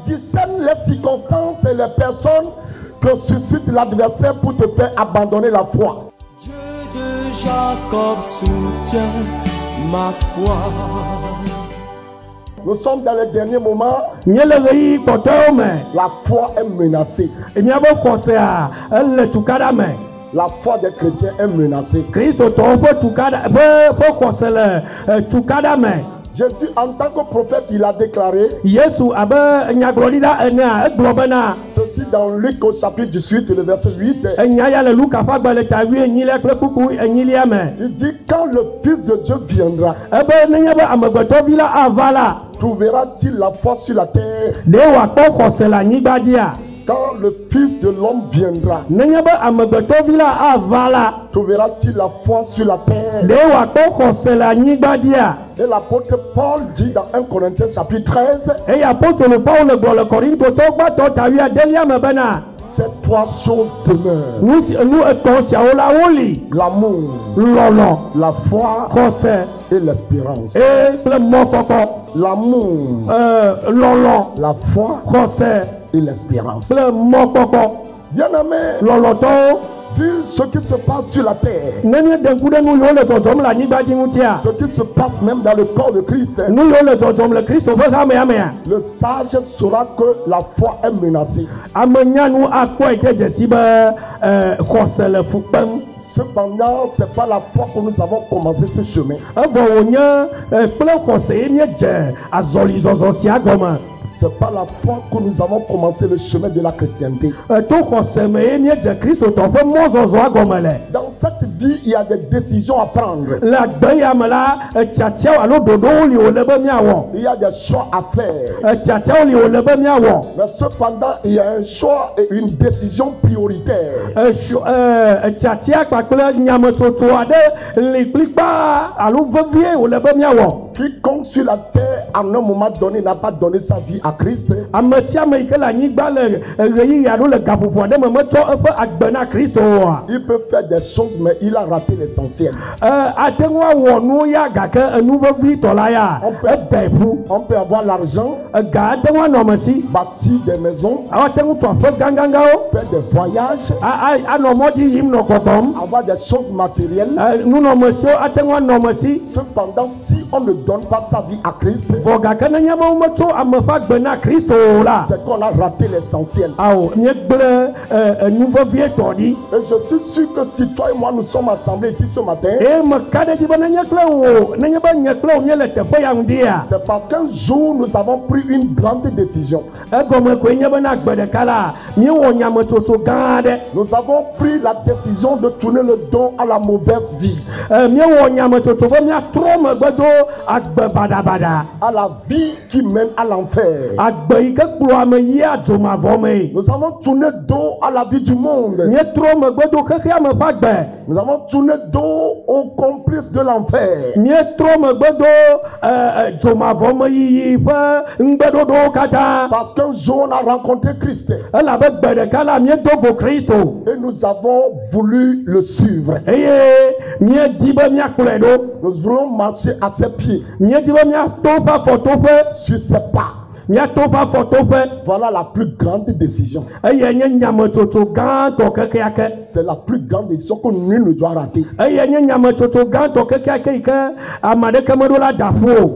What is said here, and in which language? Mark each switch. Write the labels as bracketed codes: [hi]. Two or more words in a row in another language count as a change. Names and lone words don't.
[fr] discernes les circonstances et les personnes que suscite l'adversaire pour te faire abandonner la foi. Dieu de Jacob soutient ma foi. Nous sommes dans les derniers moments. [ee] Nye le ɣeyiɣi kpɔtɔwo me. [fr] La foi est menacée. [ee] Miabe xɔsea ele tukada me. [fr] La foi des chrétiens est menacée. [ee] Kristotɔwo ƒe tukada ƒe xɔse le tukada me. [fr] Jésus, en tant que prophète, il a déclaré [ee] Yesu abe nyagblɔɖila enea egblɔ bena. [fr] ceci dans Luc au chapitre 18, le verset 8. [ee] Enya ya le Luka ƒe agbalẽ ta 8 kple kuku 8 me. [fr] Il dit quand le Fils de Dieu viendra, [ee] Ebe nenye be amegbetɔvi la ava la. [fr] trouvera-t-il la foi sur la terre? [ee] Ɖe wòakpɔ xɔse le anyigba dzia. [fr] Quand le Fils de l'homme viendra, [ee] Nenye be amegbetɔvi la ava la. [fr] trouvera-t-il la foi sur la terre? [ee] Ɖe wòakpɔ xɔse le anyigba dzia. [fr] Et l'apôtre Paul dit dans 1 Corinthiens chapitre 13, [ee] Eye apostolo Paul le gblɔ le Korintotɔwo gbãtɔ ta 8 me bena. [fr] ces trois choses demeurent. [ee] Nu etɔ̃ siawo la woli. [fr] L'amour, [ee] Lɔlɔ, [fr] la foi [ee] xɔse, [fr] et l'espérance. [ee] kple mɔkpɔkpɔ. [fr] L'amour, [ee] Lɔlɔ, [fr] la foi [ee] xɔse, [fr] et l'espérance. [ee] kple mɔkpɔkpɔ. [fr] Bien-aimés, [ee] Lɔlɔtɔwo, [fr] vu ce qui se passe sur la terre, [ee] nenye ɖeŋku ɖe nu yiwo le dzɔdzɔm le anyigba dzi ŋutia. [fr] ce qui se passe même dans le corps de Christ, [ee] Nu yiwo le dzɔdzɔm le Kristo ƒe hamea mea. [fr] le sage saura que la foi est menacée. [ee] Ame nyanu akpɔe ke dzesi be xɔse le fu kpem. [fr] Cependant, ce n'est pas la foi que nous avons commencé ce chemin. [ee] Evɔ wònye kple xɔse ye míedze azɔlizɔzɔ sia gɔme. [fr] Ce n'est pas la foi que nous avons commencé le chemin de la chrétienté. [ee] To xɔse me ye míedze Kristotɔ ƒe mɔzɔzɔa gɔme le. [fr] Dans cette vie, il y a des décisions à prendre. [ee] Le agbe ya me la tiatiawo alo ɖoɖowo li wòle be míawɔ. [fr] Il y a des choix à faire. [ee] Tiatiawo li wòle be míawɔ. [fr] Mais cependant, il y a un choix et une décision prioritaire. [ee] Tiatia kpakple nyametsotso aɖe li kplikpa alo vevie wòle be míawɔ. [fr] Quiconque sur la terre, à un moment donné, n'a pas donné sa vie à Christ, [ee] Ame sia ame yi ke le anyigba le ɣeyiɣi alo le gaƒoƒo aɖe me metsɔ eƒe agbe na Kristo oa. [fr] il peut faire des choses, mais il a raté l'essentiel. [ee] Ate ŋu awɔ nuwo ya gake enu vevitɔ la ya edae ƒu. [fr] On peut avoir l'argent, [ee] Ega ate ŋu anɔ me si. [fr] bâtir des maisons, [ee] Ate ŋu tu aƒe gãgãgãwo. [fr] faire des voyages, [ee] Anɔ mɔ dzi yim nɔ gbɔgbɔm. [fr] avoir des choses matérielles. [ee] Nunɔmesiwo ate ŋu anɔ me si. [fr] Cependant, si on ne donne pas sa vie à Christ, [ee] Vɔ gake nenye be wometso ame ƒe agbe na Kristo o la. [fr] c'est qu'on a raté l'essentiel. [ee] Awo míegble nu vevietɔ ɖi. [fr] Et je suis sûr que si toi et moi nous sommes assemblés ici ce matin, [ee] Eye meka ɖe dzi be nenye kple wò nenye be nye kple wò míele teƒe ya ŋuɖia. [fr] c'est parce qu'un jour nous avons pris une grande décision. [ee] Egɔme koe nye bena gbe ɖeka la míewɔ nyametsotso gã aɖe. [fr] Nous avons pris la décision de tourner le dos à la mauvaise vie, [ee] Míewɔ nyametsotso be míatrɔ megbe do agbe baɖabaɖa. [fr] à la vie qui mène à l'enfer. [ee] Agbe yi ke kplɔ ame yia dzomavɔ me. [fr] Nous avons tourné dos à la vie du monde. [ee] Míetrɔ megbe do xexea me ƒe agbe. [fr] Nous avons tourné dos aux complices de l'enfer. [ee] Míetrɔ megbe do dzomavɔ me yiyi ƒe ŋugbeɖoɖowo katã. [fr] Parce qu'un jour on a rencontré Christ [ee] Elabe gbe ɖeka la míedo go Kristo. [fr] et nous avons voulu le suivre. [ee] Eye míedi be míakplɔe ɖo. [fr] Nous voulons marcher à ses pieds, [ee] Míedi be míato ƒe afɔtoƒe. [fr] sur ses pas. [ee] Míato ƒe afɔtoƒe. [fr] Voilà la plus grande décision. [ee] Eye nye nyametsotso gãtɔ kekeake. [fr] C'est la plus grande décision que nul ne doit rater. [ee] Eye nye nyametsotso gãtɔ kekeake yi ke ame aɖeke meɖo la da ƒu o.